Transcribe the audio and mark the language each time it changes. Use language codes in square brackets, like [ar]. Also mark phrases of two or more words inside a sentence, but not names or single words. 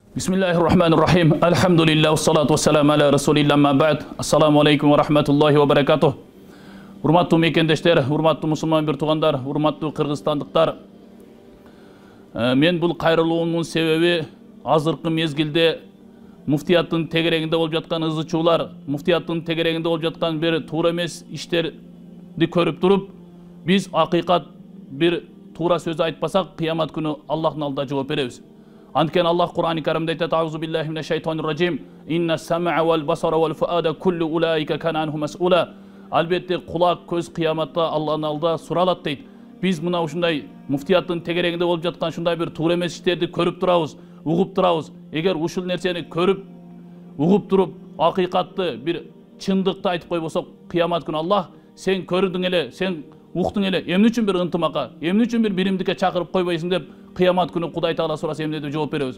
[ar] بسم الله الرحمن الرحيم. الحمد لله، الصلاة والسلام على رسول الله, أما بعد. السلام عليكم ورحمة الله وبركاته. [ky] Урматтуу мекендештер, урматтуу мусулман бир туугандар, урматтуу кыргызстандыктар. Мен бул кайрылуумдун себеби азыркы мезгилде муфтияттын тегерегинде болуп жаткан ызычуулар, муфтияттын тегерегинде болуп жаткан бир туура эмес иштерди көрүп туруп, биз акыйкат бир туура сөз айтпасак, кыямат күнү Аллахтын алдында жооп беребиз. Анткени Аллах Кур'ан-ы Каримде айтат: [ar] "أعوذ بالله من الشيطان الرجيم. إن السمع والبصر والفؤاد كل أولئك كان عنه مسؤولا." [ky] Албетте кулак, көз кыяматта Аллахтын алдында суралат дейт. Биз мына ушундай муфтияттын тегерегинде болуп жаткан ушундай бир туура эмес иштерди көрүп турабыз, угуп турабыз. Эгер ушул нерсени көрүп, угуп туруп, акыйкатты бир чындыкты айтып койбосок, кыямат күнү Аллах сен көрдүң эле, сен уктуң эле, эмне үчүн бир ынтымакка, эмне үчүн бир биримдикке чакырып койбойсуң деп кыямат күнү Кудай Таала сураса эмне деп жооп беребиз.